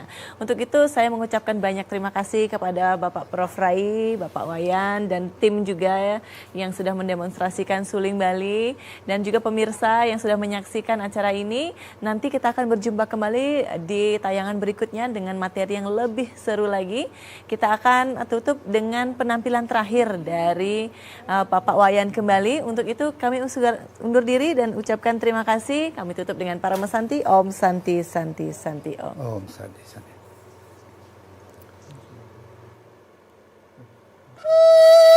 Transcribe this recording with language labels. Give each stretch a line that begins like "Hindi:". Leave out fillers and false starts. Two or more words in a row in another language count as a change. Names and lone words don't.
Indonesian: Untuk itu saya mengucapkan banyak terima kasih kepada Bapak Prof Rai, Bapak Wayan, dan tim juga ya, yang sudah mendemonstrasikan suling Bali, dan juga pemirsa yang sudah menyaksikan acara ini. Nanti kita akan berjumpa kembali di tayangan berikutnya dengan materi yang lebih seru lagi. Kita akan tutup dengan penampilan terakhir dari Bapak Wayan kembali. Untuk itu kami undur diri dan ucapkan terima kasih. Kami tutup dengan para mesanti.
Sanskrit: Om Santi Santi Santi Om. Om Santi Santi.